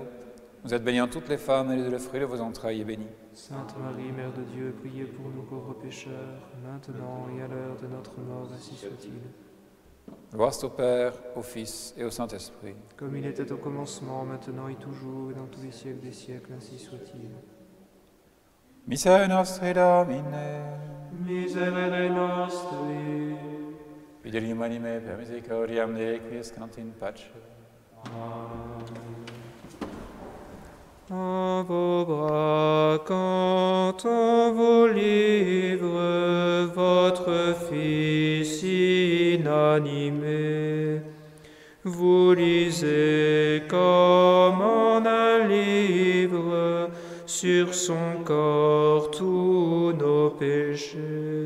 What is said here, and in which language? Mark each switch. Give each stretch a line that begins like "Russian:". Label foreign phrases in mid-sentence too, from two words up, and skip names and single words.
French: Vous êtes bénie en toutes les femmes, et le fruit de vos entrailles est béni. Sainte Marie, Mère de Dieu, priez pour nous pauvres pécheurs, maintenant et à l'heure de notre mort, ainsi soit-il. Gloire au Père, au Fils et au Saint-Esprit. Comme il était au commencement, maintenant et toujours, et dans tous les siècles des siècles, ainsi soit-il.
Latin: Miserere nostri Domine, Miserere nostri. Fidelium anime per misericordiam ne quiescant in pace.
French: En vos bras, quand on vous livre votre Fils inanimé, vous lisez comme en un livre sur son corps tous nos péchés.